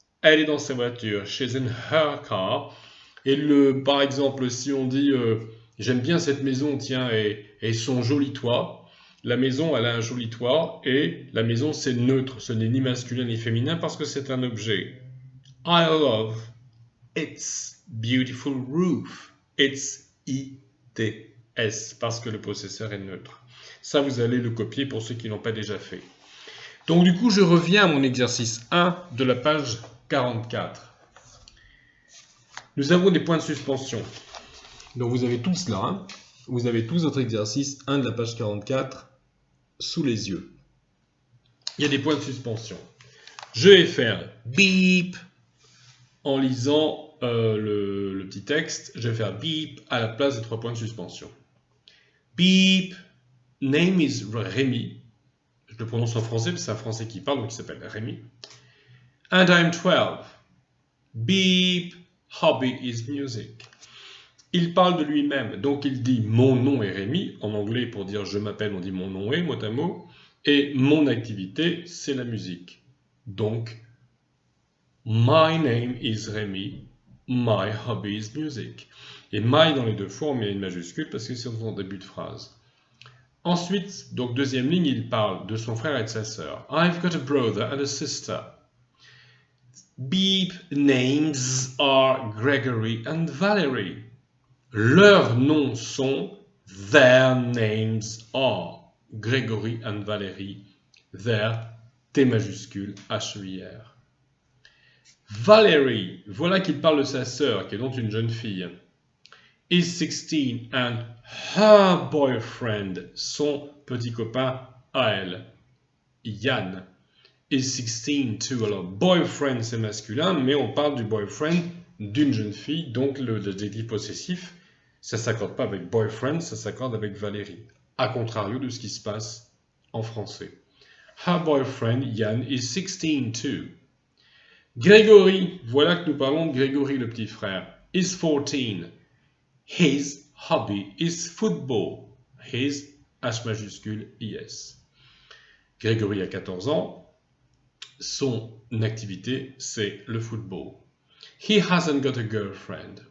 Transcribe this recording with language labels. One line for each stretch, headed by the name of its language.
French: Elle est dans sa voiture,
English: she's in her car.
French: Et par exemple, si on dit j'aime bien cette maison, tiens, et son joli toit. La maison, elle a un joli toit et la maison, c'est neutre. Ce n'est ni masculin ni féminin parce que c'est un objet.
English: I love its beautiful roof.
French: It's I-T-S parce que le possesseur est neutre. Ça, vous allez le copier pour ceux qui ne l'ont pas déjà fait. Donc du coup, je reviens à mon exercice 1 de la page 44. Nous avons des points de suspension. Donc vous avez tous cela. Hein. Vous avez tous votre exercice 1 de la page 44 sous les yeux. Il y a des points de suspension. Je vais faire beep en lisant le petit texte. Je vais faire beep à la place des 3 points de suspension. Beep,
English: name is Rémi.
French: Je le prononce en français parce que c'est un français qui parle, donc il s'appelle Rémi.
English: And I'm 12.
French: Beep,
English: hobby is music.
French: Il parle de lui-même, donc il dit mon nom est Rémi, en anglais pour dire je m'appelle on dit mon nom est, mot à mot, et mon activité c'est la musique.
English: Donc, my name is Rémi, my hobby is music.
French: Et my dans les deux fois on met une majuscule parce que c'est en début de phrase. Ensuite, donc deuxième ligne, il parle de son frère et de sa sœur.
English: I've got a brother and a sister. Beep names are Gregory and Valerie.
French: Leurs noms sont
English: their names are Gregory and Valerie. Their, T majuscule, H-E-I-R.
French: Valerie, voilà qu'il parle de sa sœur, qui est donc une jeune fille.
English: Is 16 and her boyfriend,
French: son petit copain à elle,
English: Yann. Is 16 too.
French: Alors, boyfriend c'est masculin, mais on parle du boyfriend d'une jeune fille, donc l'adjectif possessif, ça ne s'accorde pas avec boyfriend, ça s'accorde avec Valérie, à contrario de ce qui se passe en français.
English: Her boyfriend, Yann, is 16 too.
French: Grégory, voilà que nous parlons de Grégory le petit frère,
English: is 14. His hobby is football. His, H majuscule, I-S.
French: Grégory a 14 ans. Son activité, c'est le football.
English: He hasn't got a girlfriend.